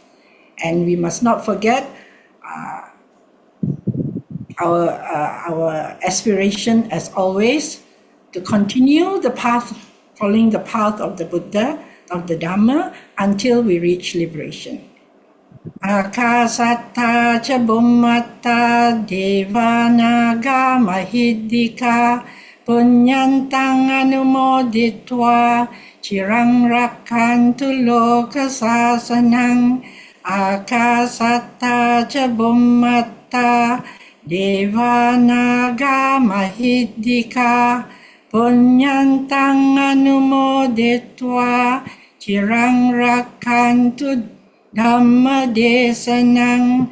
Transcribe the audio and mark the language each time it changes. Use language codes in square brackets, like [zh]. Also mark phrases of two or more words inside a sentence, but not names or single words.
[en] And we must not forget our aspiration, as always, to continue the path, following the path of the Buddha, of the Dhamma, until we reach liberation. [pi] Akasatta cha bhummata devanaga mahiddhika punyantang anumoditva chirang rakkantu loka sasanang. Akasatta cha bhummata devanaga mahiddhika punyantang anumoditva chirang rakkantu Dhamma desanang.